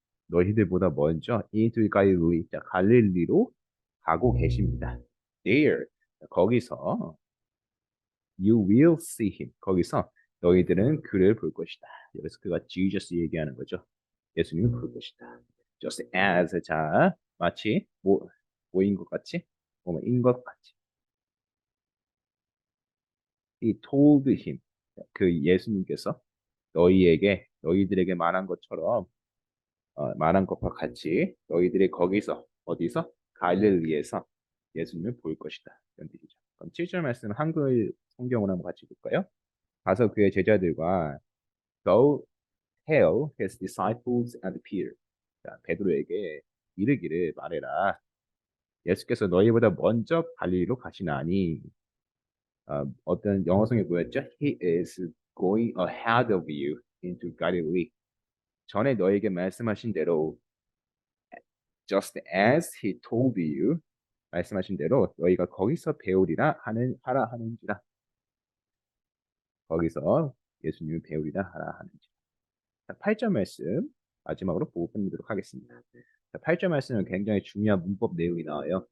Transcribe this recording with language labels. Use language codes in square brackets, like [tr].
[ko] 너희들보다 먼저 into 갈릴리, 자, 갈릴리로 가고 계십니다. [en] There, [ko] 거기서 [en] you will see him. [ko] 거기서 너희들은 그를 볼 것이다. 여기서 그가 Jesus 얘기하는 거죠. 예수님을 볼 것이다. [en] Just as, [ko] 자, 마치 뭐인 것 같이, 뭐인 것 같이. [en] He told him, [ko] 그 예수님께서 너희들에게 말한 것처럼 말한 것과 같이 너희들이 거기서 어디서 갈릴리에서 예수님을 볼 것이다. 이런 뜻이죠. 그럼 7절 말씀 한글 성경으로 한번 같이 볼까요? 가서 그의 제자들과 [en] go tell his disciples and Peter. [ko] 자, 베드로에게 이르기를 말해라. 예수께서 너희보다 먼저 갈릴리로 가시나니 어떤 영어성이 뭐였죠? [en] He is going ahead of you into Galilee. [ko] 전에 너에게 말씀하신 대로 [en] just as he told you [ko] 말씀하신 대로 너희가 거기서 배우리라 하라 하는지라 거기서 예수님을 배우리라 하라 하는지라. 자, 8절 말씀 마지막으로 보고 끝내도록 하겠습니다. 자, 8절 말씀은 굉장히 중요한 문법 내용이 나와요.